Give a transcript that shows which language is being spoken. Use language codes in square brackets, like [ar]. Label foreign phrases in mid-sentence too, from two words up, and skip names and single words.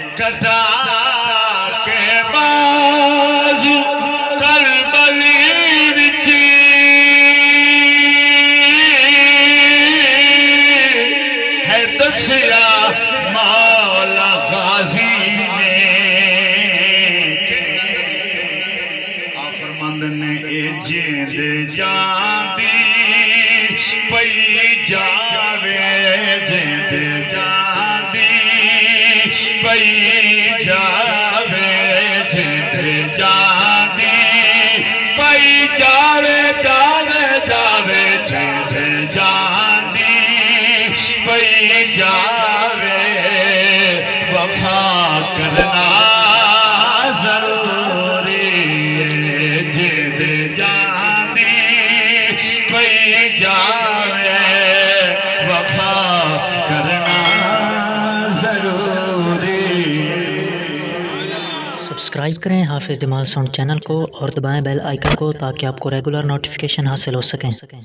[pa] کٹا کے بازو کربلی وچ ہے دسیا مولا غازی نے آپ فرماندے نے اے جیند جاندی پئی جاوے جیند جاندی پئی جاوے جیند جاندی پئی جاوے جاوے جاوے جیند جاندی پئی جاوے وفا کرنا ضروری ہے جیند جاندی پئی جاوے وفا کرنا ضروری ہے۔ [ur] سبسکرائب کریں حافظ جمال ساؤنڈ چینل کو اور دبائیں [en] bell icon [ur] کو تاکہ آپ کو [en] regular notification [ur] حاصل ہو سکیں۔